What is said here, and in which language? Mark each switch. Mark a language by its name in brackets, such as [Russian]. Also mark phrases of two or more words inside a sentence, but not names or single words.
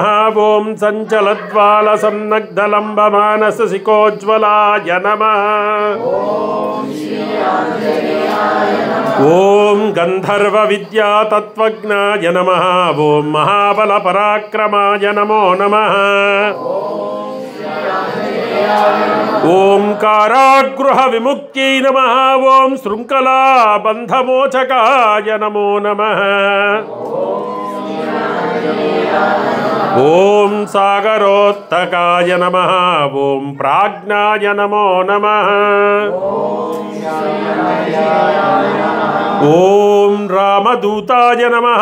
[Sanskrit] ओम संचलद्वाल सन्नग्धलंबमानस सिकोज्ज्वलाय नमः. ओम गंधर्व विद्या तत्वज्ञाय नमः. ओम महाबल पराक्रमाय नमो नमः. ఓం కారాగృహ విముక్త్యై నమః. ఓం శృంఖలా బంధమోచకాయ నమో నమః. ఓం సాగరోత్తకాయ నమః. ఓం ప్రాజ్ఞాయ నమో నమః. ఓం రామదూతాయ నమః.